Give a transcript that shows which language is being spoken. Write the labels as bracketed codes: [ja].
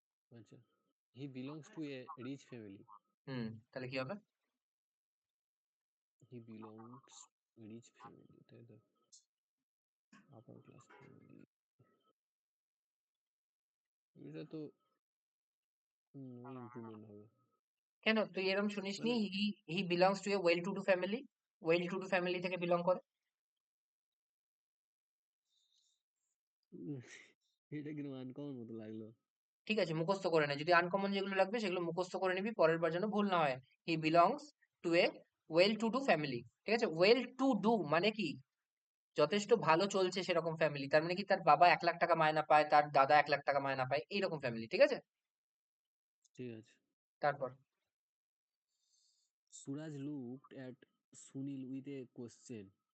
[en] আচ্ছা, he belongs to a rich family. [bn] তাহলে কি হবে? [en] He belongs rich family, [bn] তাই তো? [en] upper class family, [bn] এটা তো [en] No improvement হবে। [bn] কেন তুই এরকম শুনিসনি, মানে [en] he he belongs to a well to do family, well to do family [bn] থেকে বিলং করে। উম, এটা কিরকম আনকমন মতো লাগলো। ঠিক আছে, মুখস্থ করে নে, যদি আনকমন যেগুলো লাগবে সেগুলো মুখস্থ করে নিবি, পরের বার যেন ভুল না হয়। [en] he belongs to a well to do family, [bn] ঠিক আছে। [en] well to do [bn] মানে কি, যথেষ্ট ভালো চলছে সেরকম ফ্যামিলি, তার মানে কি তার বাবা 1 লাখ টাকা মায়না পায়, তার দাদা 1 লাখ টাকা মায়না পায়, এইরকম ফ্যামিলি, ঠিক আছে। ঠিক আছে। তারপর [en] Suraj looked at Sunil with a question.